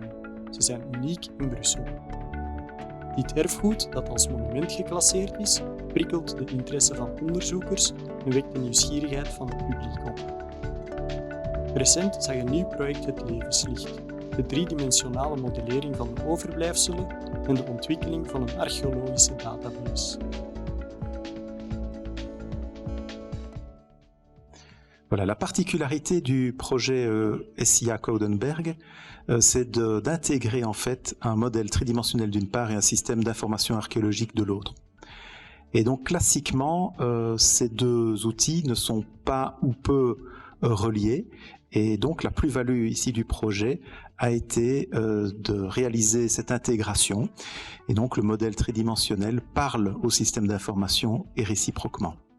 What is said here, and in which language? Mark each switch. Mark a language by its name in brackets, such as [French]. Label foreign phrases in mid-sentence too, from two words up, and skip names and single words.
[Dutch] Ze zijn uniek in Brussel. Dit erfgoed, dat als monument geclasseerd is, prikkelt de interesse van onderzoekers en wekt de nieuwsgierigheid van het publiek op. Recent zag een nieuw project het levenslicht: de driedimensionale modellering van de overblijfselen en de ontwikkeling van een archeologische database. [French] Voilà, la particularité du projet SIA Koudenberg, c'est d'intégrer en fait un modèle tridimensionnel d'une part et un système d'information archéologique de l'autre. Et donc classiquement, ces deux outils ne sont pas ou peu reliés, et donc la plus-value ici du projet a été de réaliser cette intégration, et donc le modèle tridimensionnel parle au système d'information et réciproquement.